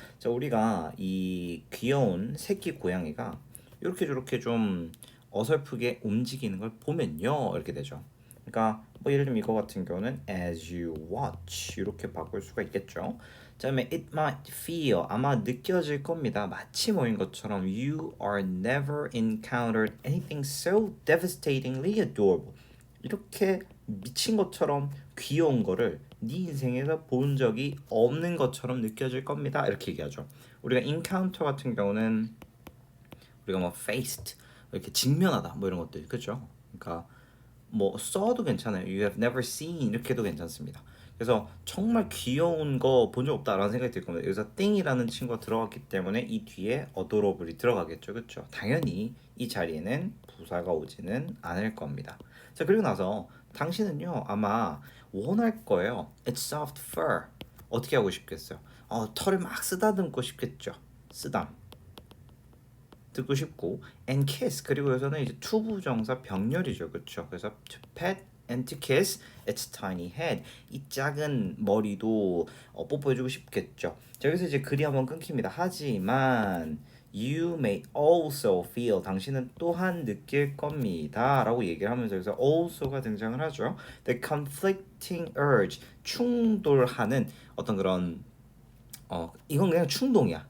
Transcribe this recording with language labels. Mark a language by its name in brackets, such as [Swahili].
[Korean] 자, 우리가 이 귀여운 새끼 고양이가 이렇게 저렇게 좀 어설프게 움직이는 걸 보면요. 이렇게 되죠. 그러니까 뭐 예를 들면 이거 같은 경우는 [English] as you watch [Korean] 이렇게 바꿀 수가 있겠죠. 그다음에 [English] it might feel [Korean] 아마 느껴질 겁니다. 마치 뭐인 것처럼 [English] you are never encountered anything so devastatingly adorable. [Korean] 이렇게 미친 것처럼 귀여운 거를 네 인생에서 본 적이 없는 것처럼 느껴질 겁니다. 이렇게 얘기하죠. 우리가 encounter 같은 경우는 우리가 뭐 faced 이렇게 직면하다 뭐 이런 것들 그렇죠? 그러니까 뭐 써도 괜찮아요. [English] You have never seen [Korean] 이렇게 해도 괜찮습니다. 그래서 정말 귀여운 거 본 적 없다라는 생각이 들 겁니다. 여기서 띵이라는 친구가 들어갔기 때문에 이 뒤에 어도러블이 들어가겠죠. 그렇죠? 당연히 이 자리에는 부사가 오지는 않을 겁니다. 자, 그리고 나서 당신은요 아마 원할 거예요. [English] It's soft fur. [Korean] 어떻게 하고 싶겠어요? 털을 막 쓰다듬고 싶겠죠. 쓰담. 듣고 싶고 [English] and kiss [Korean] 그리고 여기서는 이제 투부정사 병렬이죠. 그렇죠? [English] 그래서 to pet and to kiss its tiny head [Korean] 이 작은 머리도 뽀뽀해주고 싶겠죠. 자, 여기서 이제 글이 한번 끊깁니다. 하지만 [English] you may also feel [Korean] 당신은 또한 느낄 겁니다 라고 얘기를 하면서 여기서 also가 등장을 하죠. [English] The conflicting urge [Korean] 충돌하는 어떤 그런 이건 그냥 충동이야.